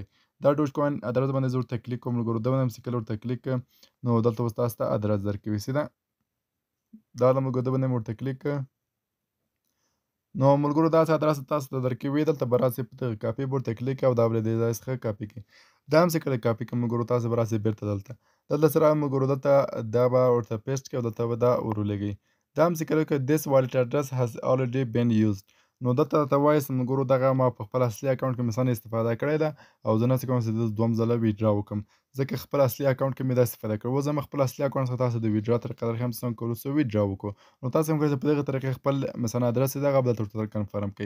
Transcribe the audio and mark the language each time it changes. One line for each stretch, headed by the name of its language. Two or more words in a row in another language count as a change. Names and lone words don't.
Pashto: دا دوج کوین ادرس باندې زه ورته کلیک کوم ملګرو، ده باندې هم چې کله ورته کلیک کړم نو دلته اوس تاسو ته ادرس درکوي سیده دا له ملګرو ده باندې مې ورته کلیک کړ. نو ملګرو داسې ادرس تاسو ته درکوي، دلته به راسئ په دغه کاپي به ورته کلیک کوئ او دا به له دې ځای څخه کاپي کړئ. دا هم چې کله کاپي کړم ملګرو تاسو به راسئ بېرته دلته چې راغلم ملګرو دلته دا به ورته پیسټ کړئ او دلته به دا ورولېږئ. دا هم چې کله وکړئ
English: this wallet address has already been used
Pashto: نو دلته راته وایي چې ملګرو دغه ما په خپل اصلي اکاونټ کې مثلا استفاده کړې ده او زه نهسم کولی چې د دویم ځله ویډرا وکړم ځکه خپل اصلي اکاونټ کې مې دا استفاده کړې. اوس زه خپل اصلي اکاونټ څخه تاسو د ویډرا طریقه درښیم چې څنګه کولی شو ویډرا وکړو. نو تاسو هم کولی شئ په دغه طریقې خپل مثلا ادرس چې دغه به درته ورته کنفرم کړئ.